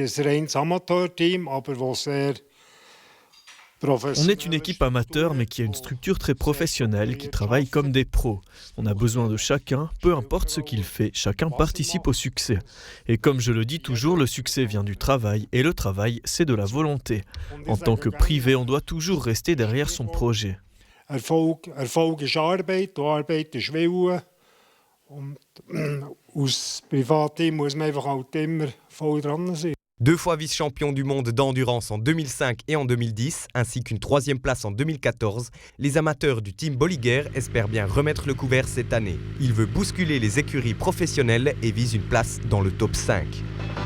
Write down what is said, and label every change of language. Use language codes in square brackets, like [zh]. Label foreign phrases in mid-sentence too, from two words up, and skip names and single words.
[fr] est une équipe amateur mais qui a une structure très professionnelle, qui travaille comme des pros. On a besoin de chacun, peu importe ce qu'il fait, chacun participe au succès. Et comme je le dis toujours, le succès vient du travail et le travail, c'est de la volonté. En tant que privé, on doit toujours rester derrière son projet. [de] Erfolg ist Arbeit, und Arbeit ist Wille. Und als Privatteam muss man einfach halt immer voll dran sein. [fr] 2 fois vice-champion du monde d'endurance en 2005 et en 2010, ainsi qu'une 3e place en 2014, les amateurs du team Bolliger espèrent bien remettre le couvert cette année. Il veut bousculer les écuries professionnelles et vise une place dans le top 5.